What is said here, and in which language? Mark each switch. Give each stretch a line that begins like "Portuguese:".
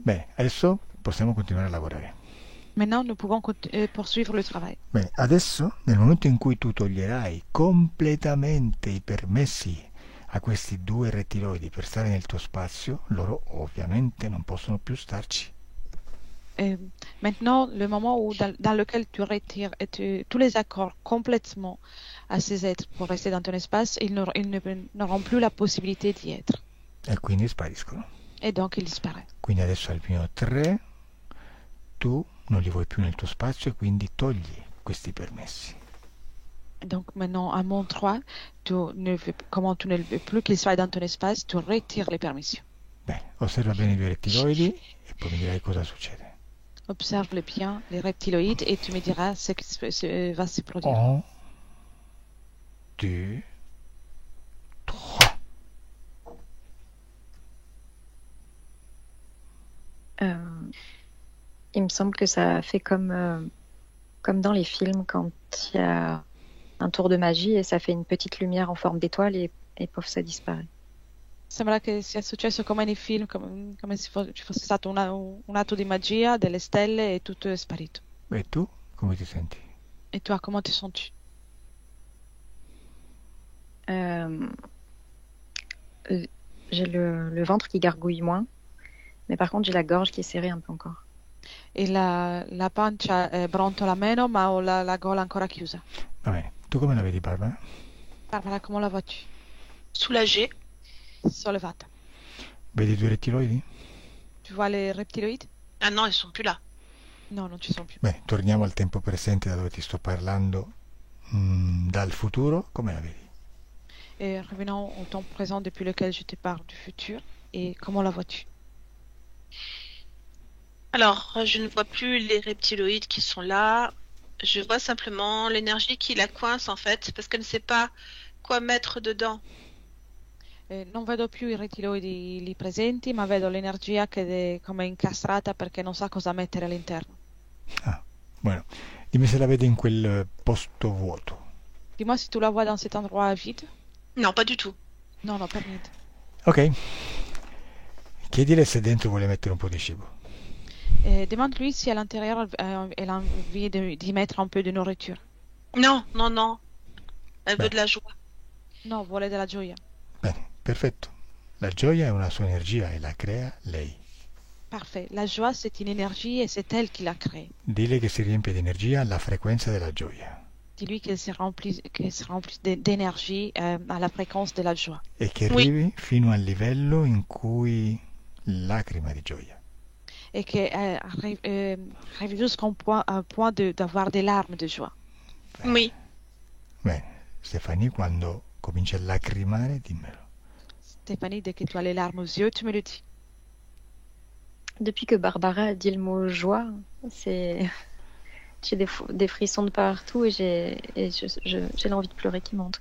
Italian: Bene, adesso possiamo continuare a lavorare.
French: Maintenant, nous pouvons poursuivre le travail.
Italian: Bene, adesso nel momento in cui tu toglierai completamente i permessi a questi due rettiloidi per stare nel tuo spazio, loro ovviamente non possono più starci.
French: Et maintenant, le moment où, dans lequel tu retires tous les accords complètement à ces êtres pour rester dans ton espace, ils n'auront plus la possibilité d'y être.
Italian: E quindi spariscono.
French: Et donc, ils disparaissent.
Italian: Quindi adesso al mio 3 tu non li vuoi più nel tuo spazio e quindi togli questi permessi.
French: Donc maintenant, à mon 3, comment tu ne veux plus qu'il soit dans ton espace, tu retires les permissions.
Italian: Bene, osserva bene i due rettiloidi e poi mi dirai cosa succede.
French: Observe bien les reptiloïdes et tu me diras ce qui va se produire.
Italian: 1, 2, 3.
French: Il me semble que ça fait comme dans les films quand il y a un tour de magie et ça fait une petite lumière en forme d'étoile et pof, ça disparaît.
Italian: Sembra che sia successo come nei film, come se ci fosse stato un atto di magia, delle stelle e tutto è sparito. E tu come ti senti?
French: Et toi, comment te sens-tu? J'ai le ventre qui gargouille moins, mais par contre j'ai la gorge qui est serrée un peu encore.
Italian: E la pancia brontola meno, ma ho la gola ancora chiusa. Va bene, tu come la vedi Barbara?
French: Barbara, comment la vois-tu? Soulagée.
Italian: Sollevata. Vedi i due rettiloidi?
French: Tu vois les reptiloïdes? Ah non, ils sont plus là.
Italian: No, non ci sono più. Bene, torniamo al tempo presente da dove ti sto parlando. Dal futuro, come la vedi?
French: Et revenons au temps présent depuis lequel je te parle du futur. Et comment la vois-tu? Alors, je ne vois plus les reptiloïdes qui sont là. Je vois simplement l'énergie qui la coince en fait, parce qu'elle ne sait pas quoi mettre dedans.
Italian: Non vedo più i rettiloidi lì presenti, ma vedo l'energia che è come incastrata perché non sa cosa mettere all'interno. Ah, bueno, dimmi se la vedi in quel posto vuoto.
French: Dis-moi si tu la vois dans cet endroit vide. Non, pas du tout.
Italian: No, no, per niente. Ok, chiedile se dentro vuole mettere un po' di cibo.
French: Demande-lui si à l'intérieur elle a envie d'y mettre un peu de nourriture. Non, non, non. Elle veut Beh. de la joie.
Italian: No, vuole della gioia. Bene, perfetto. La gioia è una sua energia e la crea lei.
French: Parfait. La joie, c'est une énergie et c'est elle qui la crée.
Italian: Dile che si riempie di energia alla frequenza della gioia
French: Dis-lui qu'elle se remplit d'énergie à la fréquence de la joie.
Italian: e che
French: Oui.
Italian: arrivi fino al livello in cui lacrima di gioia.
French: Et qu'elle arrive jusqu'à un point d'avoir des larmes de joie. Oui.
Italian: Bene, Stefania, quando cominci a lacrimare, dimmelo.
French: Stéphanie, dès que tu as les larmes aux yeux, tu me le dis. Depuis que Barbara a dit le mot joie, j'ai des frissons de partout et j'ai l'envie de pleurer qui monte.